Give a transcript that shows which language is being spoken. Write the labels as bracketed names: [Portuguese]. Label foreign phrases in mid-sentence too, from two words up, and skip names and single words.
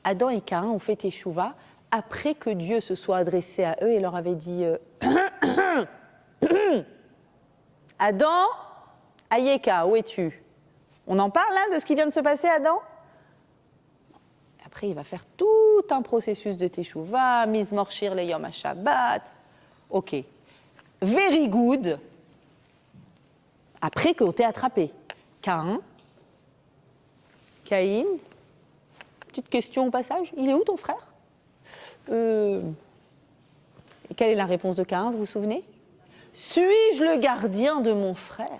[French] Adam et Caïn ont fait teshuva après que Dieu se soit adressé à eux et leur avait dit Adam, Ayeka, où es-tu? On en parle là de ce qui vient de se passer, Adam? Après, il va faire tout un processus de teshuva, [Hebrew] מזמור שיר ליום השבת. [French] Ok. [English] Very good. [French] Après qu'on t'ait attrapé. Caïn. Petite question au passage. Il est où ton frère? Et quelle est la réponse de Caïn, vous vous souvenez? Suis-je le gardien de mon frère?